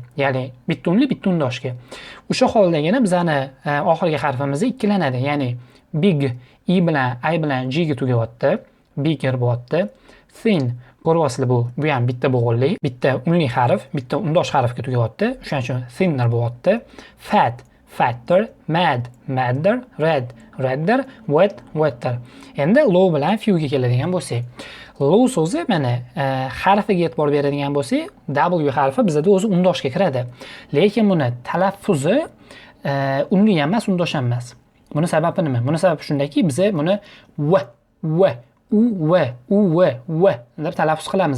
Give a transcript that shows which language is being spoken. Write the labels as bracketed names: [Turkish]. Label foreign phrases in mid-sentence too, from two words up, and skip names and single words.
[Uzbek] Ya'ni bitta unli, bitta undoshga. O'sha holdagina bizani oxirgi harfimiz ikkilanadi. Ya'ni big I bilan I bilan G ga tugayapti. Bigger bo'lyapti. Thin ko'ryapsizlar, bu ham bitta bo'g'inli, bitta unli harf, bitta undosh harfga tugayapti. O'shaning uchun thinner bo'lyapti. [English] Fat, fatter, mad, madder, red, redder, wet, wetter. [Uzbek] Endi low bilan few ga keladigan bo'lsak, low so'zi mana harfiga e'tibor beradigan bo'lsak, W harfi bizda o'zi undoshga kiradi. Lekin buni talaffuzi unli ham emas, undosh ham emas. Buni sababi nima? Buni sababi shundaki, biz buni v deb talaffuz qilamiz.